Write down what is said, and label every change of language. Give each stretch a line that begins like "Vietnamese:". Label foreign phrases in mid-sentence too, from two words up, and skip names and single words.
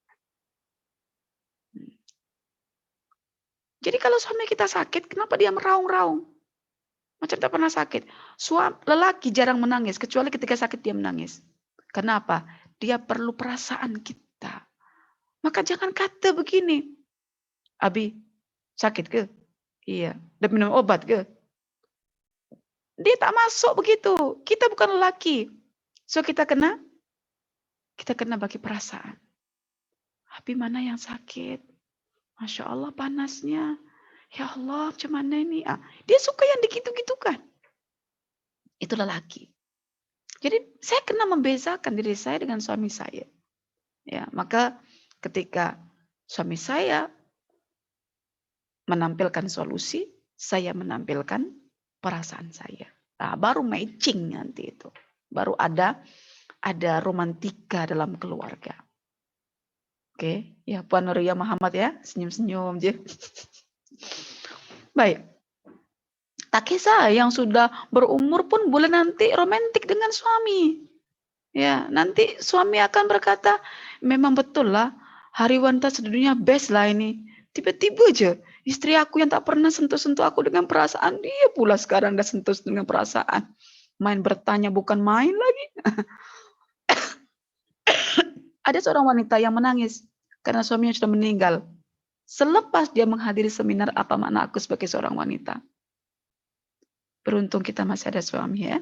Malay: Jadi kalau suami kita sakit, kenapa dia meraung-raung? Macam tak pernah sakit. Lelaki jarang menangis, kecuali ketika sakit dia menangis. Kenapa? Dia perlu perasaan kita. Maka jangan kata begini. Abi, sakit ke? Iya. Dah minum obat ke? Dia tak masuk begitu. Kita bukan lelaki. So kita kena bagi perasaan. Abi mana yang sakit?
Arabic: ما شاء الله
Malay: panasnya.
Arabic: يا الله
Malay: macam mana ini? Dia suka yang digitu-gitukan. Itu lelaki. Jadi saya kena membezakan diri saya dengan suami saya. Ya, maka ketika suami saya menampilkan solusi, saya menampilkan perasaan saya. Nah, baru matching nanti itu. Baru ada romantika dalam keluarga. Oke, ya Puan Nuria Muhammad ya, senyum-senyum je. Baik. Tak kisah yang sudah berumur pun boleh nanti romantik dengan suami. Ya, nanti suami akan berkata, memang betul lah, Hari Wanita Sedunia best lah ini. Tiba-tiba aja Istri aku yang tak pernah sentuh-sentuh aku dengan perasaan, dia pula sekarang dah sentuh dengan perasaan. Main bertanya bukan main lagi. Ada seorang wanita yang menangis karena suaminya sudah meninggal. Selepas dia menghadiri seminar apa makna aku sebagai seorang wanita. Beruntung kita masih ada suami ya.